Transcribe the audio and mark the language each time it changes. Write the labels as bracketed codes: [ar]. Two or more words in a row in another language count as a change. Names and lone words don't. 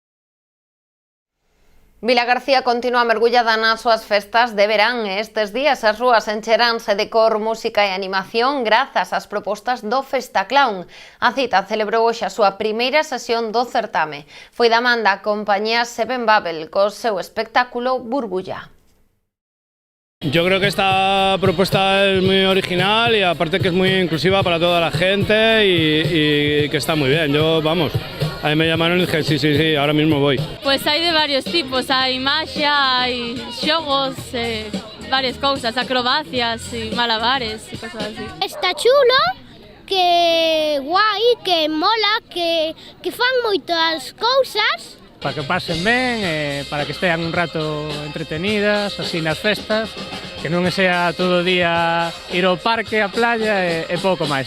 [gl] Vilagarcía continúa mergullada nas súas festas de verán e estes días as rúas encheránse de cor, música e animación grazas ás propostas do Festaclown. A cita celebrou hoxe a súa primeira sesión do certame. Foi da man da compañía Seven Babel co seu espectáculo Burbulla. [es] Yo creo que esta propuesta es muy original y aparte que es muy inclusiva para toda la gente y que está muy bien. Yo, vamos, a mí me llamaron y dije sí, ahora mismo voy. Pues hay de varios tipos, hay magia, hay xogos, varias cosas, acrobacias y malabares y cosas así. Está chulo, que guai, que mola, [gl] que fan moitas cousas. Para que pasen ben, para que estean un rato entretenidas, así nas festas, que non sea todo o día ir ao parque, á playa e pouco máis.